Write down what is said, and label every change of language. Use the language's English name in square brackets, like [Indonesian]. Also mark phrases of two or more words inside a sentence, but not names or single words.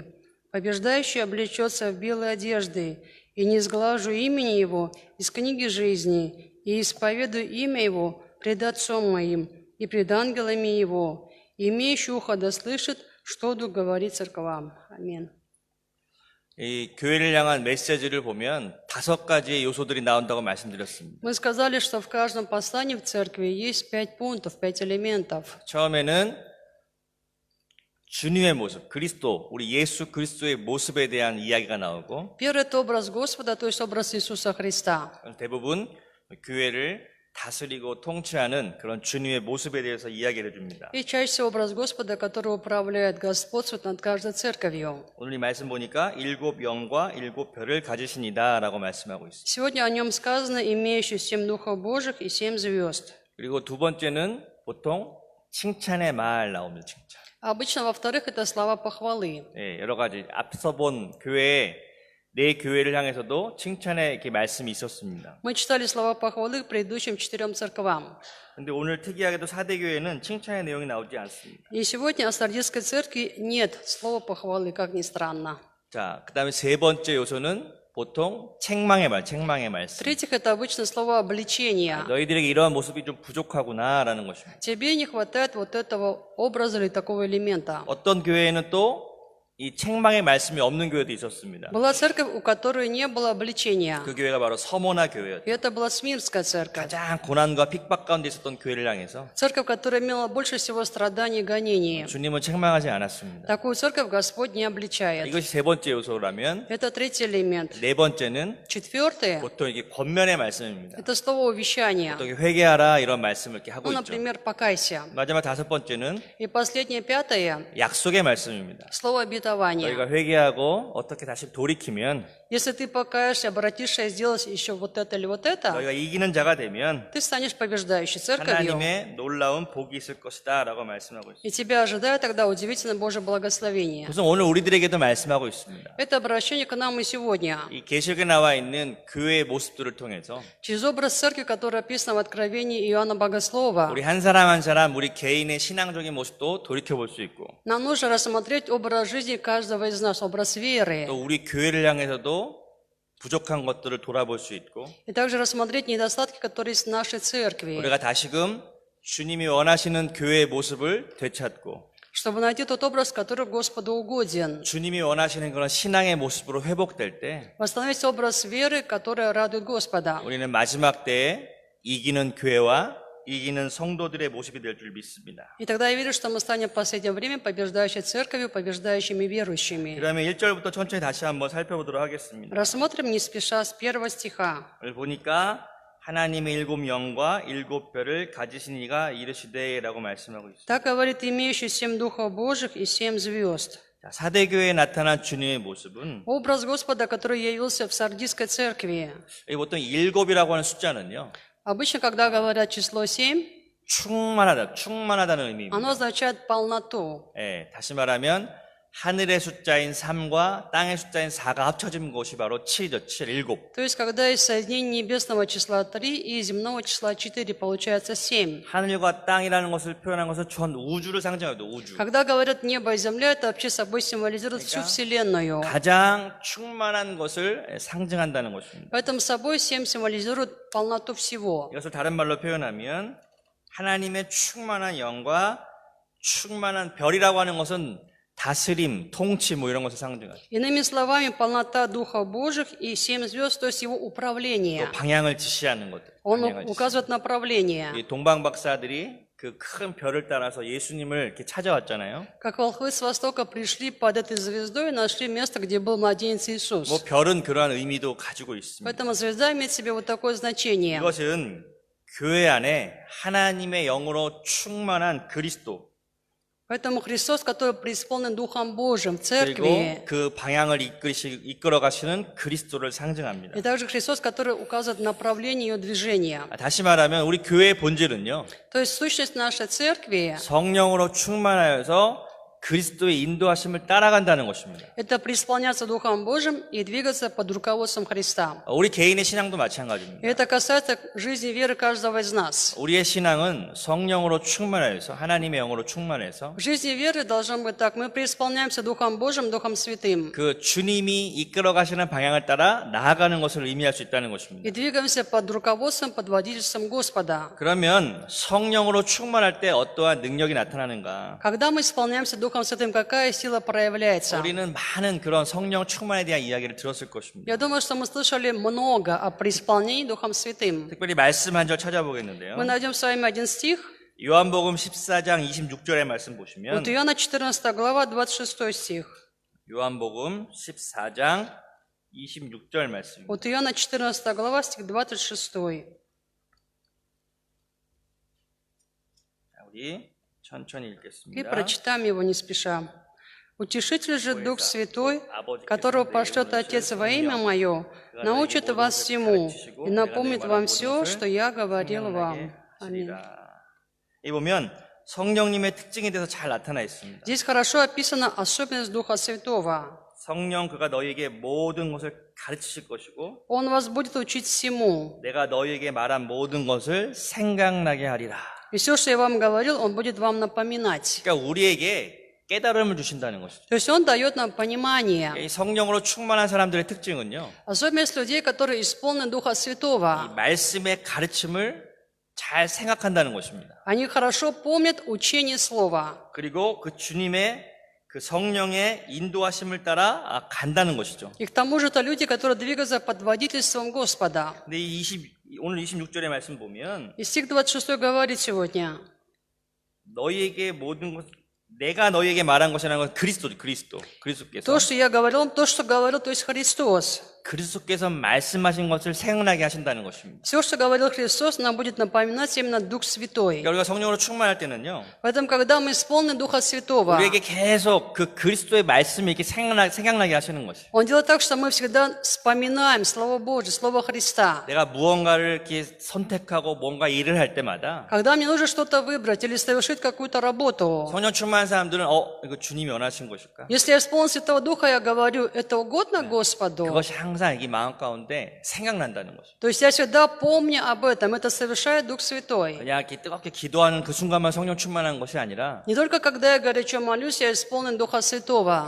[Russian] Побеждающий облечется в белые одежды, и не сглажу имени его из книги жизни, и исповедую имя его пред Отцом моим и пред ангелами его. И имеющий ухо да слышит, что Дух говорит церквам. Аминь. [Korean] 이 교회를 향한 메시지를 보면 5가지의 요소들이 나온다고 말씀드렸습니다. [Russian] Мы сказали, что в каждом послании в церкви есть 5 пунктов, 5 элементов. [Korean] 처음에는 주님의 모습, 그리스도, 우리 예수 그리스도의 모습에 대한 이야기가 나오고 [Russian] Первый – это образ Господа, то есть образ Иисуса Христа. [Korean] 대부분 교회를 다스리고 통치하는 그런 주님의 모습에 대해서 이야기를 해줍니다. [Russian] И чаще всего образ Господа, который управляет, господствует над каждой церковью. [Korean] 오늘 이 말씀 보니까 7 영과 7 별을 가지신이다 라고 말씀하고 있습니다. [Russian] Сегодня о нем сказано, имеющий 7 духов Божьих и 7 звезд. [Korean] 그리고 두 번째는 보통 칭찬의 말 나옵니다. 칭찬. [Russian] Обычно, во-вторых, это слова похвалы. [Korean] 예, 여러 가지 앞서 본 교회에 내 교회를 향해서도 칭찬의 이렇게 말씀이 있었습니다. [Russian] Мы читали слова похвалы к предыдущим 4 церквам. [Korean] 근데 오늘 특이하게도 4대 교회는 칭찬의 내용이 나오지 않습니다. [Russian] И сегодня о Сардийской церкви нет слова похвалы, как ни странно. [Korean] 자, 그다음에 세 번째 요소는 보통 책망의 말씀. [Russian] В-третьих, это обычно слово обличения. [Korean] 너희들에게 이러한 모습이 좀 부족하구나라는 것입니다. [Russian] Тебе не хватает вот этого образа или такого элемента. [Korean] 어떤 교회에는 또 이 책망의 말씀이 없는 교회도 있었습니다. [Russian] Была церковь, у которой не было обличения. [Korean] 그 교회가 바로 서모나 [Russian] И [Korean] 교회였죠. [Russian] это была Смирнская церковь. [Korean] 가장 고난과 핍박 가운데 있었던 교회를 향해서 [Russian] Церковь, которая имела больше всего страданий и гонений. [Korean] 주님은 책망하지 않았습니다. [Russian] Такую церковь Господь не обличает. [Korean] 이것이 세 번째 요소라면 [Russian] Это третий элемент. [Korean] 네 번째는 [Russian] Четвертое [Korean] 보통 이게 권면의 말씀입니다. – [Russian] это слово увещания. [Korean] 보통 회개하라 이런 말씀을 이렇게 하고 [Russian] Ну, [Korean] 있죠. [Russian] например, покайся. [Korean] 마지막 다섯 번째는 [Russian] И последнее, пятое [Korean] 약속의 말씀입니다. – [Russian] слово обетования. [Korean] 너희가 회개하고 어떻게 다시 돌이키면 [Russian] Если ты покаешься, обратишься и сделаешь еще вот это или вот это, [Korean] 너희가 이기는 자가 되면 [Russian] ты станешь побеждающей церковью. [Korean] 하나님의 놀라운 복이 있을 것이다 라고 말씀하고 있습니다. [Russian] И тебя ожидает тогда удивительное Божье благословение. [Korean] 그래서 오늘 우리들에게도 말씀하고 있습니다. [Russian] Это обращение к нам и сегодня. [Korean] 이 계시록에 나와 있는 교회의 모습들을 통해서 [Russian] Через образ церкви, который описан в Откровении Иоанна Богослова, [Korean] 우리 한 사람 한 사람 우리 개인의 신앙적인 모습도 돌이켜볼 수 있고 [Russian] нам нужно рассмотреть образ жизни каждого из нас, образ веры. [Korean] 또 우리 교회를 향해서도 부족한 것들을 돌아볼 수 있고 [Russian] И также рассмотреть недостатки, которые есть в нашей церкви, [Korean] 우리가 다시금 주님이 원하시는 교회의 모습을 되찾고 [Russian] чтобы найти тот образ, который Господу угоден. [Korean] 주님이 원하시는 그런 신앙의 모습으로 회복될 때 [Russian] Восстановить образ веры, которая радует Господа. [Korean] 우리는 마지막 때에 이기는 교회와 이기는 성도들의 모습이 될 줄 믿습니다. [Russian] И тогда я верю, что мы станем в последнее время побеждающей церковью, побеждающими верующими. [Korean] 그러면 1절부터 천천히 다시 한번 살펴보도록 하겠습니다. [Russian] Рассмотрим не спеша с 1 стиха. [Korean] 오늘 보니까 하나님의 7 영과 7 별을 가지신 이가 이르시되라고 말씀하고 있습니다. [Russian] Так говорит имеющий 7 духов Божьих и 7 звезд. [Korean] 자, 4대 교회에 나타난 주님의 모습은 [Russian] Образ Господа, который явился в Сардийской церкви. [Korean] 이 보통 7이라고 하는 숫자는요. [Russian] Обычно, когда говорят число 7, [Korean] 충만하다는 의미입니다. [Russian] оно означает полноту. [Korean] 예, 다시 말하면 하늘의 숫자인 3과 땅의 숫자인 4가 합쳐진 것이 바로 7이죠. 7. [Russian] То есть, когда есть соединение небесного числа 3 и земного числа 4, получается 7. [Korean] 하늘과 땅이라는 것을 표현한 것은 전 우주를 상징하죠. 우주. [Russian] Когда говорят небо и земля, это вообще собой символизирует всю Вселенную. [Korean] 가장 충만한 것을 상징한다는 것입니다. [Russian] Поэтому собой 7 символизирует полноту всего. [Korean] 이것을 다른 말로 표현하면 하나님의 충만한 영과 충만한 별이라고 하는 것은 다스림, 통치 뭐 이런 것을 상징하죠. [Russian] Иными словами, полнота Духа Божьих и 7 звезд, то есть его управление. [Korean] 또 방향을 지시하는 것들. [Russian] Он [Korean] 방향을 [Russian] указывает направление. [Korean] 이 동방 박사들이 그 큰 별을 따라서 예수님을 이렇게 찾아왔잖아요. [Russian] Как волхвы с востока пришли под этой звездой и нашли место, где был младенец Иисус. [Korean] 뭐 별은 그러한 의미도 가지고 있습니다. [Russian] Поэтому звезда имеет в себе вот такое значение. [Korean] 이것은 교회 안에 하나님의 영으로 충만한 그리스도 [Russian] Поэтому Христос, который преисполнен Духом Божьим в [Korean] 그리고 [Russian] церкви, [Korean] 그 방향을 이끌어 가시는 그리스도를 상징합니다. [Russian] и также Христос, который указывает направление ее движения. [Korean] 다시 말하면 우리 교회의 본질은요. [Russian] То есть сущность нашей церкви [Korean] 성령으로 충만하여서 그리스도의 인도하심을 따라간다는 것입니다. [Russian] Это преисполняться Духом Божьим и двигаться под руководством Христа. [Korean] 우리 개인의 신앙도 [Russian] И [Korean] 마찬가지입니다. [Russian] это касается жизни веры каждого из нас. [Korean] 우리의 신앙은 성령으로 충만해서 하나님의 영으로 충만해서 [Russian] В жизни веры должно быть так. Мы преисполняемся Духом Божьим, Духом Святым. [Korean] 그 주님이 이끌어 가시는 방향을 따라 나아가는 것을 의미할 수 있다는 것입니다. [Russian] И двигаемся под руководством, под водительством Господа. [Korean] 그러면 성령으로 충만할 때 어떠한 능력이 나타나는가? [Russian] Когда мы исполняемся Духом Святым, какая сила проявляется? [Korean] 우리는 많은 그런 성령 충만에 대한 이야기를 들었을 것입니다. [Russian] Я думаю, что мы слышали много о преисполнении Духом Святым. [Korean] 특별히 말씀 한 절 [Russian] Мы [Korean] 찾아보겠는데요. [Russian] найдем с вами один стих. [Korean] 요한복음 14장 26절의 말씀 보시면 [Russian] Вот Иоанна 14 глава, 26 стих. [Korean] 요한복음 14장 26절 말씀입니다. [Russian] Вот Иоанна 14 глава, стих 26. [Korean] 자, 우리 천천히 [Russian] И [Korean] 읽겠습니다. [Russian] прочитаем его не спеша. «Утешитель же Дух Святой, которого пошлет Отец во имя Мое, научит вас всему и напомнит вам все, что Я говорил вам». Аминь. [Korean] 이 보면 성령님의 특징에 대해서 잘 나타나 있습니다. [Russian] Здесь хорошо описана особенность Духа Святого. [Korean] 성령 그가 너희에게 모든 것을 가르치실 것이고 [Russian] Он вас будет учить всему. [Korean] 내가 너희에게 말한 모든 것을 생각나게 하리라. [Russian] И все, что я вам говорил, Он будет вам напоминать. [Korean] 그러니까 우리에게 깨달음을 주신다는 것이죠. [Russian] То есть Он дает нам понимание. [Korean] 이 성령으로 충만한 사람들의 특징은요. [Russian] Особенность людей, которые исполнены Духа [Korean] 이 [Russian] Святого. [Korean] 말씀의 가르침을 잘 생각한다는 것입니다. [Russian] Они хорошо помнят учение Слова. [Korean] 그리고 그 주님의 그 성령의 인도하심을 따라 간다는 것이죠. [Russian] И к тому же это люди, которые двигаются под водительством Господа. [Korean] 근데 오늘 26절의 말씀 보면 [Russian] И стих 26 говорит сегодня. [Korean] 너희에게 모든 것 내가 너희에게 말한 것이라는 건 그리스도께서 [Russian] То, что я говорил, то, что говорил, то есть Христос. [Korean] 그리스도께서 말씀하신 것을 생각나게 하신다는 것입니다. [Russian] Все, что говорил Христос, нам будет напоминать именно Дух Святой. [Korean] 그러니까 우리가 성령으로 충만할 때는요. [Russian] Поэтому, когда мы исполнены Духа Святого, [Korean] 우리에게 계속 그 그리스도의 말씀이 이렇게 생각나게 하시는 것이에요. [Russian] Он делает так, что мы всегда вспоминаем Слово Божье, Слово Христа. [Korean] 내가 무언가를 이렇게 선택하고 뭔가 일을 할 때마다 [Russian] Когда мне нужно что-то выбрать или совершить какую-то работу, [Korean] 성령 충만한 사람들은 이거 주님이 원하신 것일까? [Russian] если я исполнен Святого Духа, я говорю, это угодно Господу. [Korean] 그것이 항상 이 마음 가운데 생각난다는 것이죠. [Russian] То есть я всегда помню об этом. Это совершает Дух Святой. [Korean] 그냥 이렇게 뜨겁게 기도하는 그 순간만 성령 충만한 것이 아니라 [Russian] Не только когда я горячо молюсь, я исполнен Духа Святого.